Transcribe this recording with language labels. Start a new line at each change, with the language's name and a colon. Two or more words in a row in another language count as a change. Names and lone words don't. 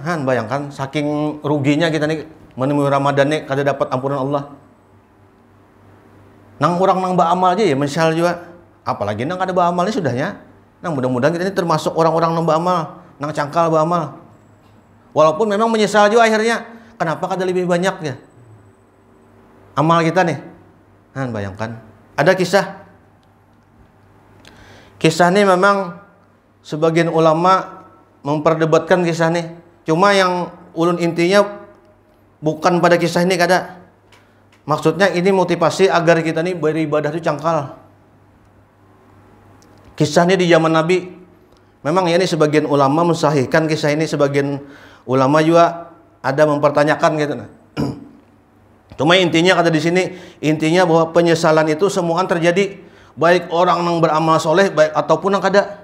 Banjar: Bayangkan saking ruginya kita nih menemui Ramadan nih kada dapat ampunan Allah. Nang orang nang beramal aja ya menyesal juga, apalagi nang kada beramalnya sudahnya. Nang mudah-mudahan kita ini termasuk orang-orang nang beramal, nang cangkal beramal. Walaupun memang menyesal juga akhirnya, kenapa kada lebih banyak ya amal kita nih.
Indonesian: Bayangkan, ada kisah ini memang sebagian ulama memperdebatkan kisah nih.
Banjar: Cuma yang ulun intinya bukan pada kisah ini kada. Maksudnya ini motivasi agar kita nih beribadah itu cangkal.
Indonesian: Kisah ini di zaman Nabi. Memang ya ini sebagian ulama mensahihkan kisah ini, sebagian ulama juga ada mempertanyakan gitu. Cuma intinya kata di sini, intinya bahwa penyesalan itu semua terjadi, baik orang yang beramal soleh, baik ataupun yang kada.